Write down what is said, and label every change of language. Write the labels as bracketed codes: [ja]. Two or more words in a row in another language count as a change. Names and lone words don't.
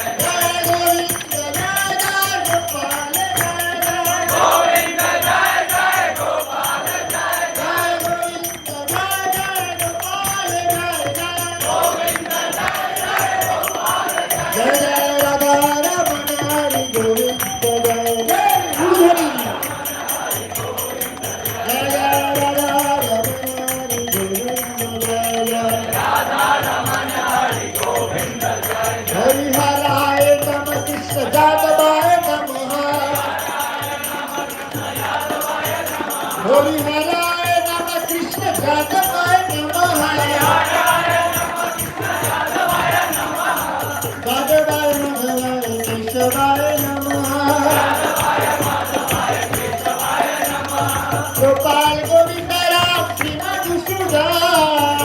[hi] जय गोविंद जय जय गोपाल जय जय गोविंद जय जय गोपाल जय जय गोविंद जय जय गोपाल जय जय गोविंद जय जय गोपाल जय जय राधा रमण हरि गोविंद जय जय हरि जय जय राधा रमण हरि गोविंद जय जय राधा रमण हरि गोविंद जय [sa] हरि हराय नमः कृष्ण जादवाय नमः हरि हराय नमः कृष्ण जादवाय नमः जादवाय नमः केशवाय नमः गोपाल गोविंद राम श्री मधुसूदन